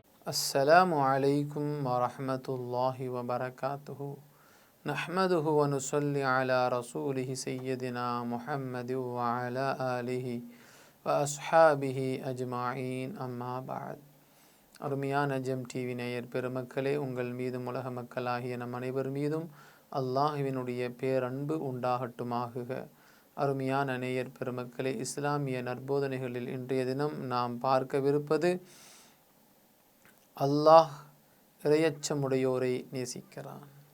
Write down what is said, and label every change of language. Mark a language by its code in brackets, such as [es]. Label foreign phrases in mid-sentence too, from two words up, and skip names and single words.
[ar] السلام عليكم ورحمة الله وبركاته نحمده ونصلي على رسوله سيدنا محمد وعلى آله وأصحابه أجمعين أما بعد [ta] அருமையான ஜெம் டிவி நேயர் பெருமக்களே, உங்கள் மீதும் உலக மக்களாகிய நம் அனைவர் மீதும் அல்லாஹுவினுடைய பேரன்பு உண்டாகட்டுமாகுக. அருமையான நேயர் பெருமக்களே, இஸ்லாமிய நற்போதனைகளில் இன்றைய தினம் நாம் பார்க்கவிருப்பது அல்லாஹ் இறையச்சமுடையோரை நேசிக்கிறான்.